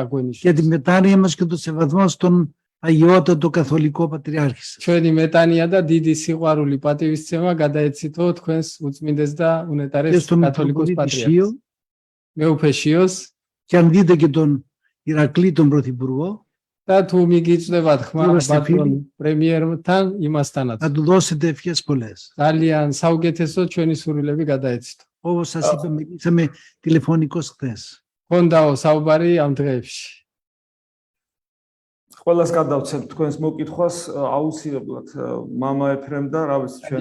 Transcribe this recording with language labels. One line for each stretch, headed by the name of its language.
Greek: Για τη μετάνοια μας και το σεβασμό στον Αγιότατο Καθολικό Πατριάρχη σας.
Georgian: ჩვენი მეტანია და დიდი სიყვარული პატივისცემა გადაეცითო თქვენს უწმინდეს და უნეტარეს კათოლიკოს πατριάρχს. მეუფე შიოს
Greek: και αν δείτε και τον Ηρακλή τον Πρωθυπουργό,
Georgian: და თუ მიგიწვევათ ხმა ბატონ პრემიერთან იმასთანაც.
Greek: Να του δώσετε ευχές πολλές.
Georgian: ძალიან საუკეთესო ჩვენი სურვილები გადაეცითო.
Greek: όπως σας είπα, μιλήσαμε τηλεφωνικώς χθες.
Georgian: ხონდაო საუბარი ამ დღეებში. ყველას გადავცემ თქვენს მოკითხვას აუცილებლად მამა ეფრემ და რა ვიცი ჩვენ